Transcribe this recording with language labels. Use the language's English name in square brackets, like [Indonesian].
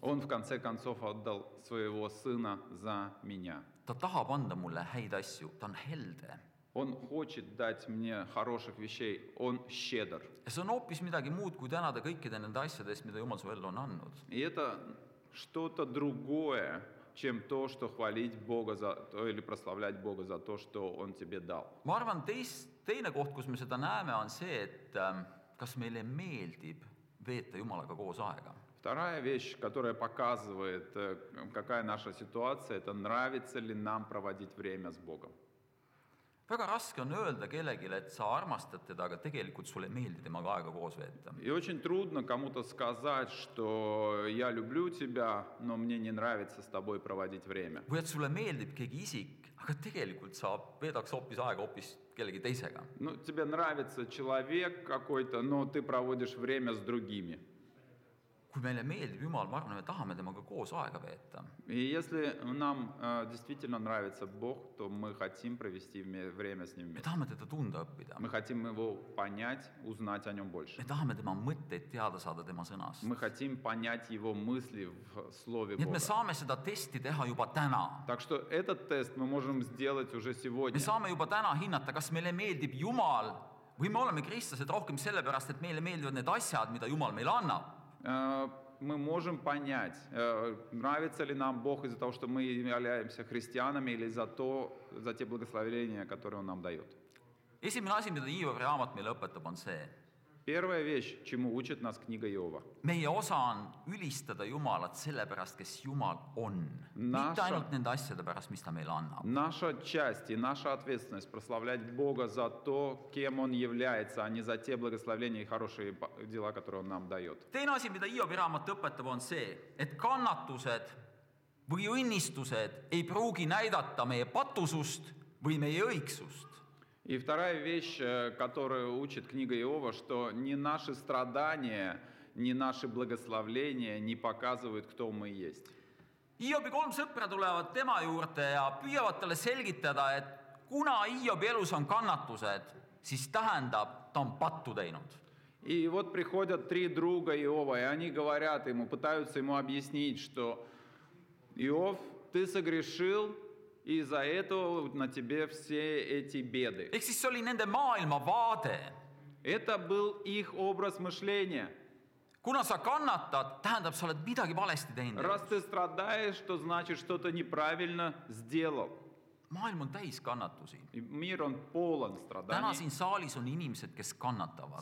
[Russian] Он в конце концов отдал своего сына за меня. [Estonian] Ta tahab anda mulle häid asju, ta on helde. [Russian] Он хочет дать мне хороших вещей. Он щедр. [Estonian] Ja see on hoopis midagi muud, kui tänada kõikide nende asjade eest, mida Jumal su ellu on andnud. [Russian] И это что-то другое, чем то, что хвалить Бога за то или прославлять Бога за то, что Он тебе дал. [Estonian] Ma arvan, teine koht, kus me seda näeme, on see, et kas meile meeldib veeta Jumalaga koos aega. [Russian] Вторая вещь, которая показывает, какая наша ситуация, это нравится ли нам проводить время с Богом. [Estonian] Väga raske on öelda kellelegi, et sa armastad teda, aga tegelikult sulle ei meeldi temaga aega koos veeta. [Russian] И очень трудно кому-то сказать, что я люблю тебя, но мне не нравится с тобой проводить время. [Estonian] Või et sulle meeldib keegi isik, aga tegelikult sa veedaks hoopis aega hoopis kellegi teisega. [Russian] Ну, тебе нравится человек какой-то, но ты проводишь время с другими. [Estonian] Kui meile meeldib Jumal, ma arvan, me tahame temaga koos aega veeta. [Russian] И если нам действительно нравится Бог, то мы хотим провести время с Ним [Estonian] Me [Russian] вместе. [Estonian] tahame teda tunda õppida. [Russian] Мы хотим Его понять, узнать о Нем больше. [Estonian] Me tahame tema mõtteid teada saada tema sõnast. [Russian] Мы хотим понять Его мысли в Слове [Estonian] Nii et me saame seda testi teha juba täna. [Russian] Так что этот тест мы можем сделать уже [Estonian] Me [Russian] сегодня. [Estonian] saame juba täna hinnata, kas meile meeldib Jumal või me oleme kristlased rohkem sellepärast, et meile meeldivad need asjad, mida Jumal meile annab. [Russian] Мы можем понять, нравится ли нам Бог из-за того, что мы являемся христианами, или за те благословения, которые Он нам дает. [Estonian] Esimene asi, mida Hiobi raamat meile õpetab, on see. [Russian] Первая вещь, чему учит нас книга Иова. [Estonian] Meie osa on ülistada Jumalat sellepärast, kes Jumal on. [Russian] Naša- [Estonian] Mitte ainult nende asjade pärast, mis ta meile annab. [Russian] Наша часть и наша ответственность прославлять Бога за то, кем Он является, а не за те благословения и хорошие дела, которые Он нам дает. [Estonian] Teine asi, mida Hiobi raamat õpetab, on see, et kannatused või õnnistused ei pruugi näidata meie patusust või meie õigsust. [Russian] И вторая вещь, которую учит книга Иова, что ни наши страдания, ни наши благословления не показывают, кто мы есть. [Estonian] Hiobi 3 sõpra tulevad tema juurde ja püüavad talle selgitada, et kuna Hiobi elus on kannatused, siis tähendab, ta on pattu teinud. [Russian] И вот приходят 3 друга Иова, и они говорят ему, пытаются ему объяснить, что Иов, ты согрешил, и из-за этого на тебе все эти беды. [Estonian] Ehk siis see oli nende maailmavaade. [Russian] Это был их образ мышления. [Estonian] Kuna sa kannatad, tähendab, sa oled midagi valesti teinud. [Russian] Раз ты страдаешь, то значит, что-то неправильно сделал. [Estonian] Maailm on täis kannatusi. [Russian] И мир, он полон [Estonian] Täna [Russian] страданий. [Estonian] siin saalis on inimesed, kes kannatavad.